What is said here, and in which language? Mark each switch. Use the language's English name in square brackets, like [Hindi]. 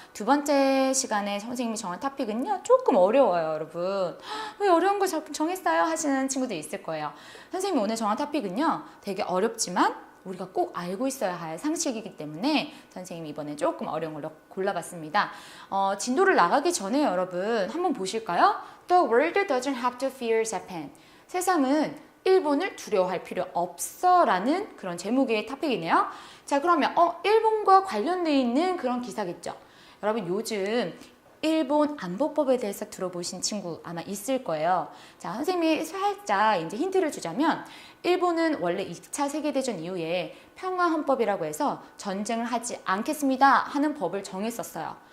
[Korean] 두 번째 시간에 선생님이 정한 토픽은요 조금 어려워요 여러분. 왜 어려운 거 정했어요 하시는 친구들 있을 거예요. 선생님이 오늘 정한 토픽은요 되게 어렵지만 우리가 꼭 알고 있어야 할 상식이기 때문에 선생님이 이번에 조금 어려운 걸로 골라봤습니다. 진도를 나가기 전에 여러분 한번 보실까요? [English] The world doesn't have to fear Japan. [Korean] 세상은 일본을 두려워할 필요 없어 라는 그런 제목의 토픽이네요. 자, 그러면 일본과 관련되어 있는 그런 기사겠죠. 여러분 요즘 일본 안보법에 대해서 들어보신 친구 아마 있을 거예요. 자, 선생님이 살짝 이제 힌트를 주자면 일본은 원래 2차 세계대전 이후에 평화헌법이라고 해서 전쟁을 하지 않겠습니다 하는 법을 정했었어요.